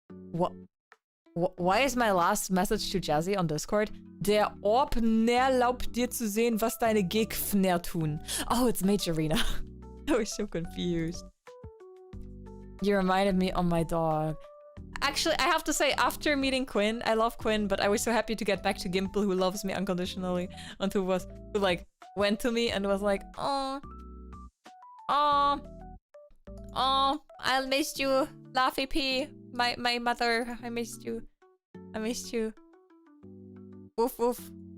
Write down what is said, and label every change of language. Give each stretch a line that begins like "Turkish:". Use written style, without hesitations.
English: What? Why is my last message to Jazzy on Discord?
German: Der Orb erlaubt dir zu sehen, was deine Gegner tun.
English: Oh, it's Majorina. I was so confused. You reminded me of my dog. Actually, I have to say, after meeting Quinn, I love Quinn, but I was so happy to get back to Gimple, who loves me unconditionally, and who like went to me and was like, oh, I missed you, Laphipi, my mother, I missed you. Woof woof.